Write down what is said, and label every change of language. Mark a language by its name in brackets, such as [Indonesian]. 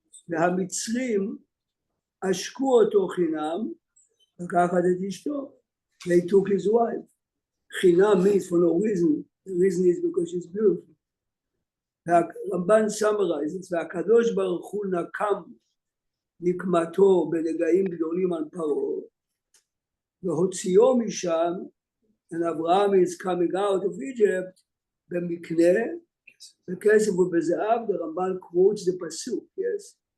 [Hebrew] והמצרים עשקו אותו חינם, לקחת את אשתו. [English] They took his wife. חינם means for no reason. The reason is because she's beautiful. [Hebrew] והרמב"ן summarizes, והקדוש ברוך הוא נקם נקמתו בנגעים גדולים על פרעה, והוציאו משם, [English] and Abraham is coming out of Egypt, [Hebrew] במקנה, בכסף ובזהב, the רמב"ן [English] quotes the pasuk, yes?